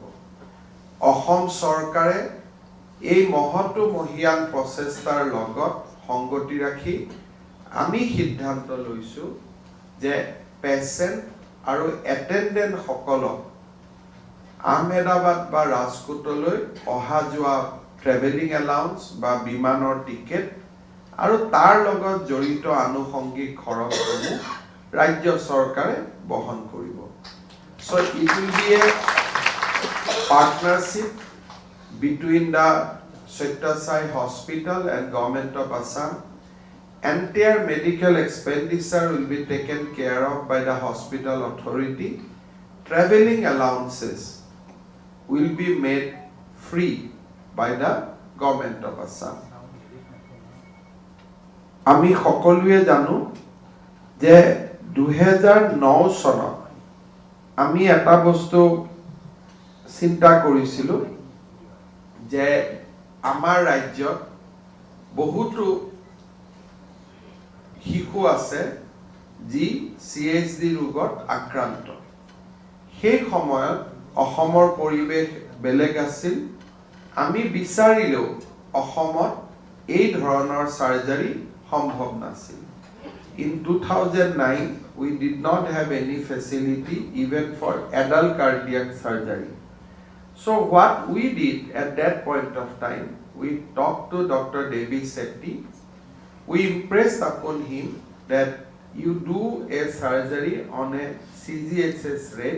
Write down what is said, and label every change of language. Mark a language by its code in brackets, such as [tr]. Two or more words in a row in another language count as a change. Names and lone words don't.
[as] অসম চৰকাৰে এই মহৎ মহিয়ান প্ৰচেষ্টাৰ লগত সংগতি ৰাখি আমি সিদ্ধান্ত লৈছো যে পেচেণ্ট আৰু এটেণ্ডেণ্ট সকলক আহমেদাবাদ বা ৰাজকোটলৈ অহা যোৱা [en] traveling allowance [as] বা বিমানৰ টিকেট আৰু তাৰ লগত জড়িত আনুষংগিক খৰচসমূহ ৰাজ্য চৰকাৰে বহন কৰিব। [en] So it will be a partnership between the Satyasai Hospital and Government of Assam. Entire medical expenditure will be taken care of by the hospital authority. Traveling allowances will be made free by the Government of Assam. [as] আমি সকলোৱে জানো যে 2009 চনত আমি এটা বস্তু চিন্তা কৰিছিলো যে আমাৰ ৰাজ্যত বহুতো শিশু আছে যি CHD ৰোগত আক্ৰান্ত। সেই সময়ত অসমৰ পৰিৱেশ বেলেগ আছিল। আমি বিচাৰিলেও অসমত এই ধৰণৰ সাৰ্জাৰী সম্ভৱ নাছিল। [en] In 2009 we did not have any facility even for adult cardiac surgery. So what we did at that point of time, we talked to Dr. Devi Sethi. We impressed upon him that you do a surgery on a CGHS rate.